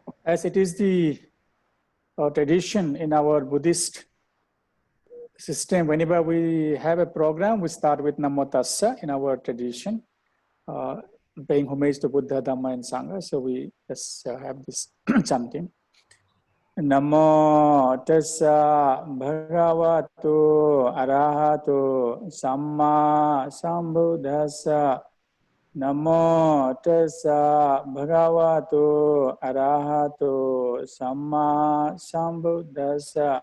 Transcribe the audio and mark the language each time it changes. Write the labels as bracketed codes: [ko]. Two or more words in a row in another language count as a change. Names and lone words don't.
[en] as it is the tradition in our Buddhist system, whenever we have a program, we start with [pi] Namo Tassa [en] in our tradition, paying homage to Buddha, Dhamma, and Sangha. So we just have this chanting. [pi] Namo Tassa Bhagavato Arahato Samma Sambuddhassa. Namo Tassa Bhagavato Arahato Samma Sambuddhassa.